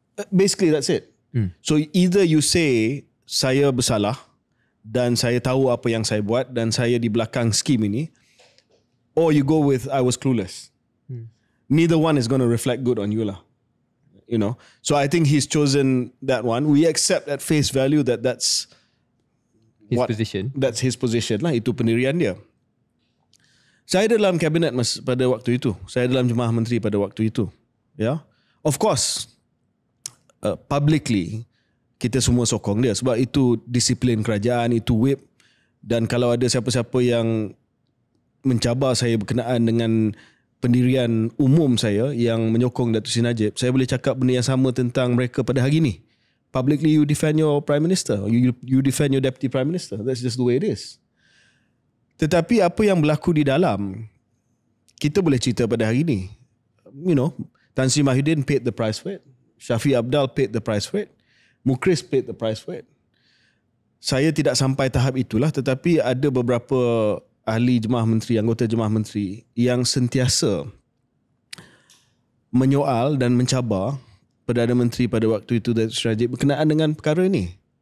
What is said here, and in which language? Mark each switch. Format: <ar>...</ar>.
<en>Basically that's it. So either you say</en> <ms>saya bersalah dan saya tahu apa yang saya buat dan saya di belakang skim ini,</ms> <en>or you go with I was clueless. Neither one is going to reflect good on you lah. You know, so I think he's chosen that one. We accept at face value that's his position. That's his position lah.</en> <ms>Itu pendirian dia. Saya dalam kabinet pada waktu itu. Saya dalam Jemaah Menteri pada waktu itu. Ya,</ms> <en>of course, publicly</en> <ms>kita semua sokong dia sebab itu disiplin kerajaan, itu whip. Dan kalau ada siapa-siapa yang mencabar saya berkenaan dengan pendirian umum saya yang menyokong Datuk Seri Najib, saya boleh cakap benda yang sama tentang mereka pada hari ini.</ms> <en>Publicly you defend your Prime Minister, you defend your Deputy Prime Minister. That's just the way it is.</en> <ms>Tetapi apa yang berlaku di dalam, kita boleh cerita pada hari ini.</ms> <en>You know, Tan Sri Mahyudin paid the price for it. Shafi Abdal paid the price for it. Mukhris paid the price for it.</en> <ms>Saya tidak sampai tahap itulah, tetapi ada beberapa ahli Jemaah Menteri, anggota Jemaah Menteri yang sentiasa menyoal dan mencabar Perdana Menteri pada waktu itu Datuk Seri Najib berkenaan dengan perkara ini.</ms>